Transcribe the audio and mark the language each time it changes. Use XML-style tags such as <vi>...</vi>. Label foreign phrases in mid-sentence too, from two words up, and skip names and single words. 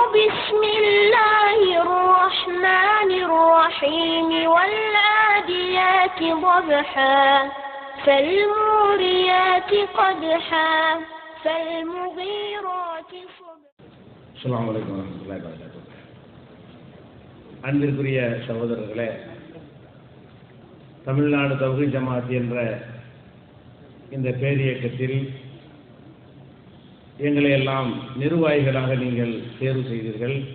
<ar>بسم الله الرحمن الرحيم والعاديات ضبحا فالموريات قدحا فالمغيرات صبحا. السلام عليكم ورحمة الله وبركاته.</ar> <ta>அன்பிற்குரிய சகோதரர்களே, தமிழ்நாடு தௌஹீத் ஜமாத் என்ற இந்த பேரியக்கத்தில் எங்களை எல்லாம் நிர்வாகிகளாக நீங்கள் தேர்வு செய்தீர்கள்.</ta>